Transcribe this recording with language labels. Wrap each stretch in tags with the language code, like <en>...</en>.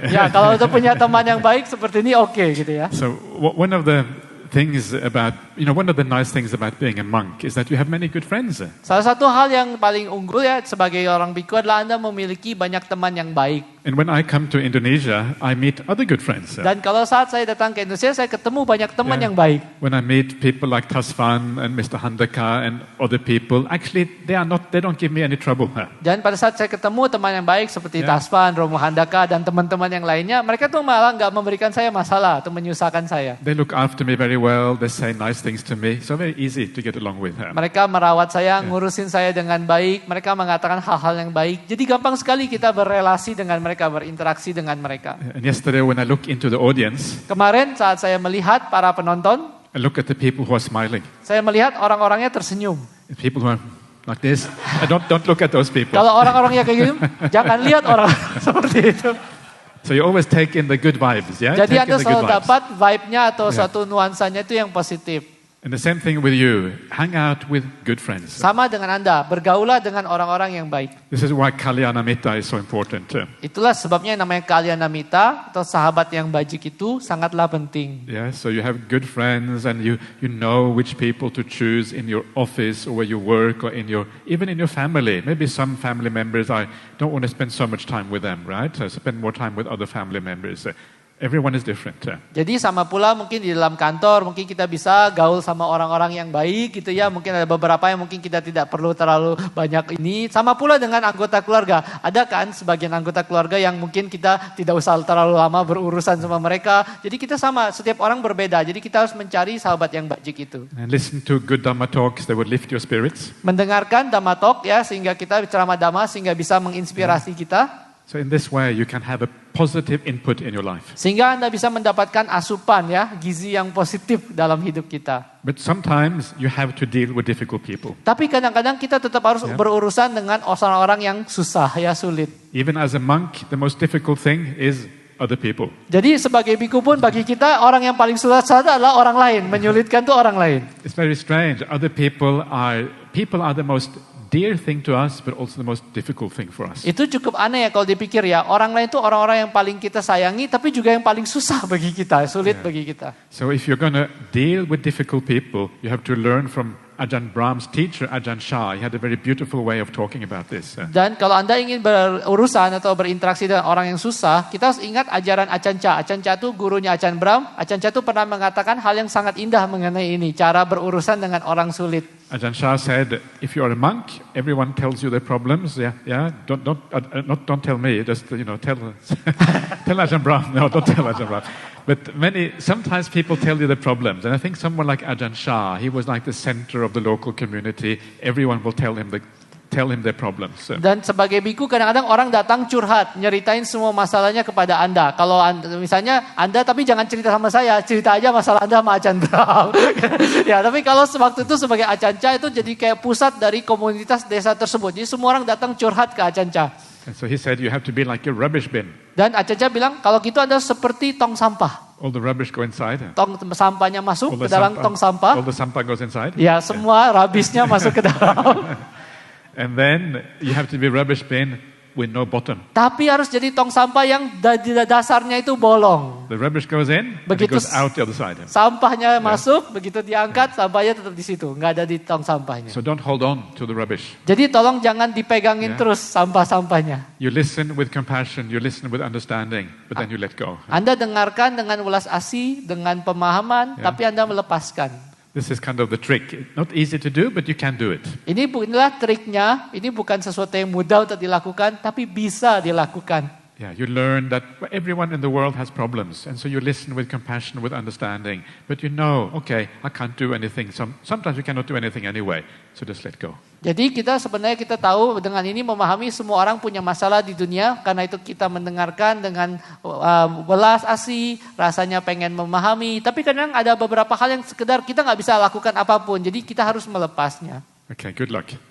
<id>Ya, kalau untuk punya teman yang baik seperti ini oke gitu ya.</id> <en>So one of the things about, one of the nice things about being a monk is that you have many good friends.</en> <id>Salah satu hal yang paling unggul ya sebagai orang biku adalah Anda memiliki banyak teman yang baik.</id> <en>And when I come to Indonesia, I meet other good friends.</en> <id>Dan kalau saat saya datang ke Indonesia, saya ketemu banyak teman yang baik.</id> <en>When I meet people like Tasfan and Mr. Handaka and other people, actually they don't give me any trouble.</en> <id>Dan pada saat saya ketemu teman yang baik seperti Tasfan, Romo Handaka dan teman-teman yang lainnya, mereka tuh malah nggak memberikan saya masalah atau menyusahkan saya.</id> <en>They look after me very well. They say nice things to me. So very easy to get along with.</en> <id>Mereka merawat saya, ngurusin saya dengan baik. Mereka mengatakan hal-hal yang baik. Jadi gampang sekali kita berrelasi dengan mereka, berinteraksi dengan mereka.</id> <en>And yesterday when I look into the audience,</en> <id>kemarin saat saya melihat para penonton,</id> <en>I look at the people who are smiling.</en> <id>Saya melihat orang-orangnya tersenyum.</id> <en>People who are like this, don't look at those people.</en> <id>Kalau orang-orangnya kayak gitu, jangan lihat orang seperti itu.</id> <en>So you always take in the good vibes, yeah?</en> <id>Jadi Anda selalu dapat vibe-nya atau satu nuansanya itu yang positif.</id> <en>And the same thing with you. Hang out with good friends.</en> <id>Sama dengan Anda, bergaulah dengan orang-orang yang baik.</id> <en>This is why Kalyanamitta is so important.</en> <id>Itulah sebabnya yang namanya Kalyanamitta atau sahabat yang bajik itu sangatlah penting.</id> <en>Yeah, so you have good friends and you know which people to choose in your office or where you work or even in your family. Maybe some family members I don't want to spend so much time with them, right? So spend more time with other family members. Everyone is different.</en> <id>Jadi sama pula mungkin di dalam kantor mungkin kita bisa gaul sama orang-orang yang baik gitu ya. Mungkin ada beberapa yang mungkin kita tidak perlu terlalu banyak ini. Sama pula dengan anggota keluarga. Ada kan sebagian anggota keluarga yang mungkin kita tidak usah terlalu lama berurusan sama mereka. Jadi kita sama, setiap orang berbeda. Jadi kita harus mencari sahabat yang baik itu.</id> <en>And listen to good Dhamma talks that would lift your spirits.</en> <id>Mendengarkan Dhamma Talk ya sehingga kita ceramah Dhamma sehingga bisa menginspirasi kita.</id> <en>So in this way you can have a positive input in your life.</en> <id>Sehingga Anda bisa mendapatkan asupan ya, gizi yang positif dalam hidup kita.</id> <en>But sometimes you have to deal with difficult people.</en> <id>Tapi kadang-kadang kita tetap harus berurusan dengan orang-orang yang susah ya, sulit.</id> <en>Even as a monk, the most difficult thing is other people.</en> <id>Jadi sebagai biku pun bagi kita orang yang paling sulit adalah orang lain, menyulitkan tuh orang lain.</id> <en>It's very strange. Other people are the most dear thing to us, but also the most difficult thing for us.</en> <id>Itu cukup aneh ya kalau dipikir ya. Orang lain itu orang-orang yang paling kita sayangi, tapi juga yang paling susah bagi kita, sulit bagi kita.</id> <en>So if you're going to deal with difficult people, you have to learn from Ajahn Brahm's teacher, Ajahn Chah. He had a very beautiful way of talking about this.</en> <id>Dan kalau Anda ingin berurusan atau berinteraksi dengan orang yang susah, kita harus ingat ajaran Ajahn Chah. Ajahn Chah itu gurunya Ajahn Brahm. Ajahn Chah itu pernah mengatakan hal yang sangat indah mengenai ini, cara berurusan dengan orang sulit.</id> <en>Ajahn Chah said, if you are a monk, everyone tells you their problems. Don't tell me. Just tell tell Ajahn Brahm. No, don't tell Ajahn Brahm. But sometimes people tell you the problems, and I think someone like Ajahn Chah, he was like the center of the local community. Everyone will tell him their problems.</en> <id>Dan sebagai biku kadang-kadang orang datang curhat, nyeritain semua masalahnya kepada Anda. Kalau misalnya Anda tapi jangan cerita sama saya, cerita aja masalah Anda sama Ajahn Brahm. Ya, tapi kalau waktu itu sebagai Ajahn Chah itu jadi kayak pusat dari komunitas desa tersebut. Jadi semua orang datang curhat ke Ajahn Chah.</id> <en>And so he said, you have to be like a rubbish bin.</en> <id>Dan Ajahn Chah bilang, kalau gitu Anda seperti tong sampah.</id> <en>All the rubbish go inside.</en> <id>Tong sampahnya masuk ke dalam tong sampah.</id> <en>All the sampah goes inside.</en> <id>Ya, semua rubbish-nya masuk ke dalam.</id> <en>And then you have to be rubbish bin with no bottom.</en> <id>Tapi harus jadi tong sampah yang dasarnya itu bolong.</id> <en>The rubbish goes in, and it goes out the other side.</en> <id>Sampahnya masuk, begitu diangkat, sampahnya tetap di situ, nggak ada di tong sampahnya.</id> <en>So don't hold on to the rubbish.</en> <id>Jadi tolong jangan dipegangin terus sampah-sampahnya.</id> <en>You listen with compassion, you listen with understanding, but then you let go.</en> <id>Anda dengarkan dengan ulas asih, dengan pemahaman, tapi Anda melepaskan.</id> <en>This is kind of the trick. Not easy to do, but you can do it.</en> <id>Inilah triknya. Ini bukan sesuatu yang mudah untuk dilakukan, tapi bisa dilakukan.</id> <en>Yeah, you learn that everyone in the world has problems, and so you listen with compassion, with understanding. But you know, okay, I can't do anything. Sometimes we cannot do anything anyway, so just let go.</en> <id>Jadi kita tahu dengan ini memahami semua orang punya masalah di dunia. Karena itu kita mendengarkan dengan belas asih, rasanya pengen memahami. Tapi kadang ada beberapa hal yang sekedar kita nggak bisa lakukan apapun. Jadi kita harus melepasnya.</id> <en>Okay, good luck.</en>